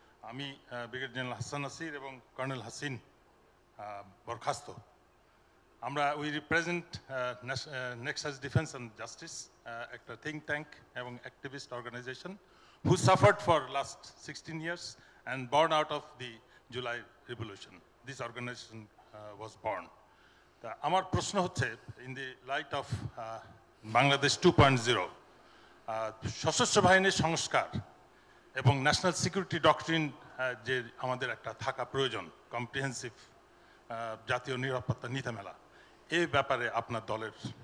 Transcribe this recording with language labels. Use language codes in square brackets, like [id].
[bn] আমি brigadier general Hasan Nasir এবং colonel Hasin বরখাস্ত। [en] আমরা we represent Nexus defence and justice, [bn] একটা থিঙ্ক ট্যাঙ্ক এবং [en] Activist organization who suffered for last 16 years and born out of the July Revolution. This organization was born. [bn] তা আমার প্রশ্ন হচ্ছে, [en] in the light of Bangladesh 2.0, [bn] সশস্ত্র বাহিনীর সংস্কার এবং ন্যাশনাল সিকিউরিটি ডক্ট্রিন যে আমাদের একটা থাকা প্রয়োজন, কম্প্রিহেন্সিভ জাতীয় নিরাপত্তা নীতিমালা, এই ব্যাপারে আপনার দলের